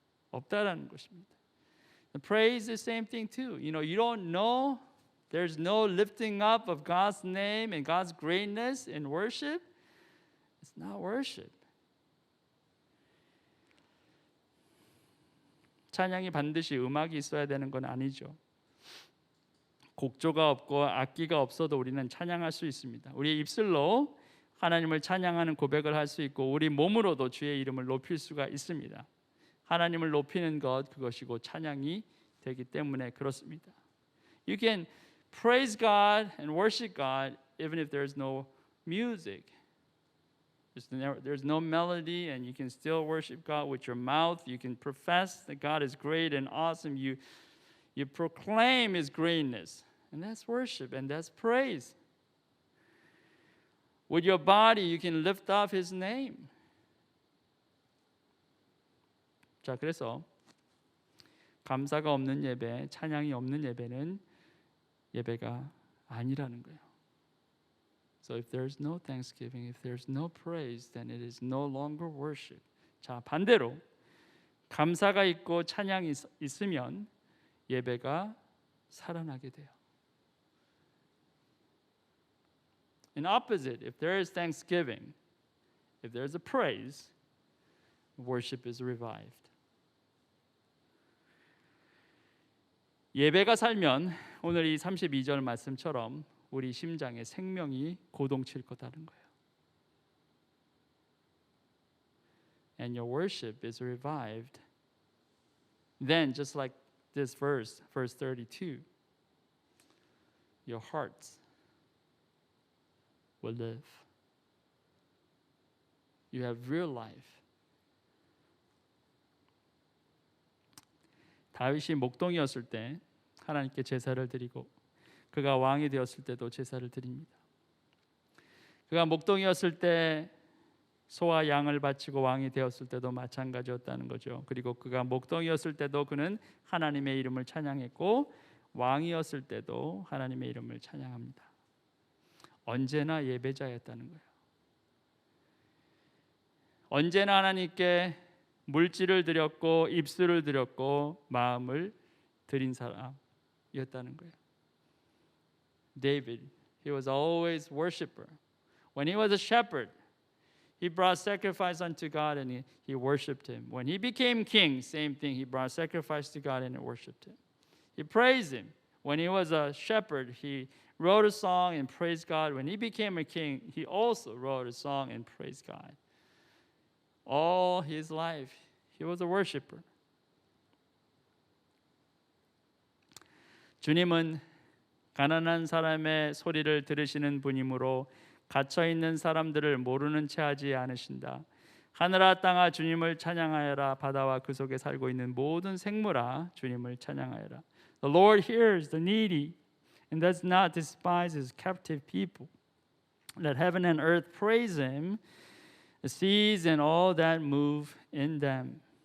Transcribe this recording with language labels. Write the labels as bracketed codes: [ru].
[ko] 없다라는 것입니다. [en] Praise is the same thing too. You don't know. There's no lifting up of God's name and God's greatness in worship. It's not worship. [ko] 찬양이 반드시 음악이 있어야 되는 건 아니죠. 곡조가 없고 악기가 없어도 우리는 찬양할 수 있습니다. 우리의 입술로 하나님을 찬양하는 고백을 할 수 있고 우리 몸으로도 주의 이름을 높일 수가 있습니다. 하나님을 높이는 것 그것이고 찬양이 되기 때문에 그렇습니다. [en] You can praise God and worship God even if there's no music. There's no melody and you can still worship God with your mouth. You can profess that God is great and awesome. You proclaim His greatness. And that's worship and that's praise. With your body, you can lift up His name. [ko] 자, 그래서 감사가 없는 예배, 찬양이 없는 예배는 예배가 아니라는 거예요. [en] So if there's no thanksgiving, if there's no praise, then it is no longer worship. [ko] 자, 반대로 감사가 있고 찬양이 있으면 예배가 살아나게 돼요. [en] In opposite, if there is thanksgiving, if there is a praise, worship is revived. [ko] 예배가 살면 오늘 이 32절 말씀처럼 우리 심장에 생명이 고동칠 거다는 거예요. [en] And your worship is revived. Then, just like this verse 32, your hearts will live. You have real life. [ko] 다윗이 목동이었을 때 하나님께 제사를 드리고 그가 왕이 되었을 때도 제사를 드립니다. 그가 목동이었을 때 소와 양을 바치고 왕이 되었을 때도 마찬가지였다는 거죠. 그리고 그가 목동이었을 때도 그는 하나님의 이름을 찬양했고 왕이었을 때도 하나님의 이름을 찬양합니다. 언제나 예배자였다는 거예요. 언제나 하나님께 물질을 드렸고 입술을 드렸고 마음을 드린 사람이었다는 거예요. [en] David, he was always worshiper. When he was a shepherd, he brought sacrifice unto God and he worshipped him. When he became king, same thing, he brought sacrifice to God and he worshipped him. He praised him. When he was a shepherd, he wrote a song and praised God. When he became a king, he also wrote a song and praised God. All his life, he was a worshiper. [ko] 주님은 가난한 사람의 소리를 들으시는 분이므로 갇혀있는 사람들을 모르는 채 하지 않으신다. 하늘아 땅아 주님을 찬양하여라. 바다와 그 속에 살고 있는 모든 생물아 주님을 찬양하여라. [en] The Lord hears the needy and does not despise his captive people. Let heaven and earth praise him, the seas and all that move in them.